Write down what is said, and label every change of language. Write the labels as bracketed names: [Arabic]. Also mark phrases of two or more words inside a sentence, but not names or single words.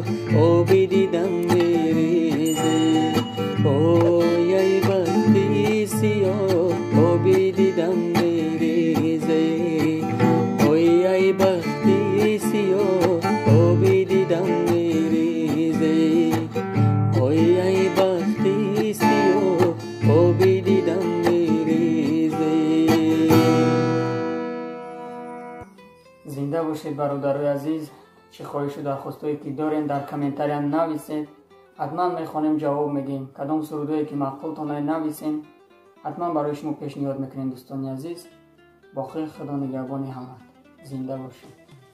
[Persian] آبی دیدم میریزه اوی ای بختی سیاه آبی دیدم میریزه اوی ای بختی سیاه آبی دیدم میریزه اوی ای بختی سیاه آبی دیدم میریزه. [Tajik] зинда бошед бародарои азиз, чӣ хоҳишу дархостое ки дорем дар комментария нависед. ҳатман мехонем ҷавоб медиҳем. Кадом сурудое ки маъқултонае нависем, ҳатман барои шумо пешниҳод мекунем. дӯстони азиз, бохир, худо нигаҳбони ҳама. зинда бошед.